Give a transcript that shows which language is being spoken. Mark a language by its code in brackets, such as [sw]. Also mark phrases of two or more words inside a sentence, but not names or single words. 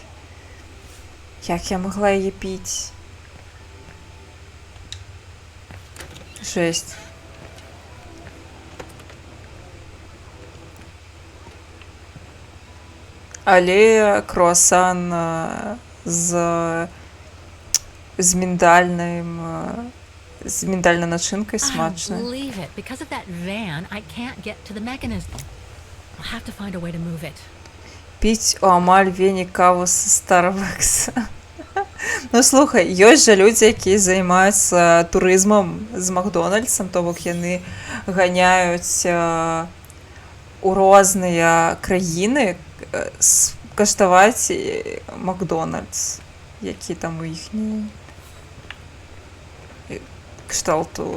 [be] Як я магла яе піць? Жесть. Але круасан з міндальнай начинкой смачны. [en] I don't believe it. Because of that van, I can't get to the mechanism. I'll have to find a way to move it. [be] Піць у амаль вені каву з Starbucks. Ну, слухай, ёсць жа людзі, якія займаюцца турызмам з Макдональдсам, то бок яны ганяюць у розныя краіны каштаваць Макдональдс, які там у іхні кшталту.